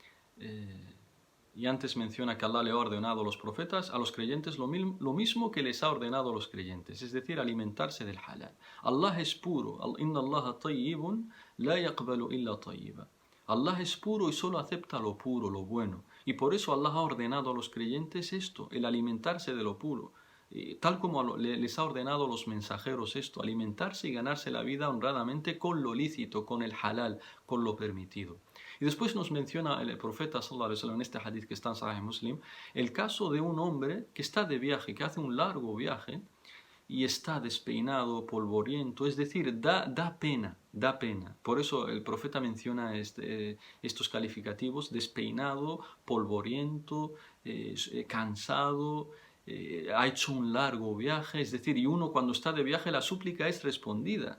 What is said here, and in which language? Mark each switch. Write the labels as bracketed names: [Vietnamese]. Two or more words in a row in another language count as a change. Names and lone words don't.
[Spanish] y antes menciona que Allah le ha ordenado a los profetas, a los creyentes, lo mismo que les ha ordenado a los creyentes, es decir, alimentarse del halal. Allah es puro. [Arabic] إن الله طيب لا يقبل إلا طيبا. [Spanish] Allah es puro y solo acepta lo puro, lo bueno. Y por eso Allah ha ordenado a los creyentes esto, el alimentarse de lo puro. Tal como les ha ordenado a los mensajeros esto, alimentarse y ganarse la vida honradamente con lo lícito, con el halal, con lo permitido. Y después nos menciona el profeta [Arabic] صلى الله عليه وسلم [Spanish] en este hadith que está en Sahih Muslim, el caso de un hombre que está de viaje, que hace un largo viaje y está despeinado, polvoriento, es decir, da pena. Por eso el profeta menciona estos calificativos: despeinado, polvoriento, cansado, ha hecho un largo viaje, es decir, y uno cuando está de viaje la súplica es respondida.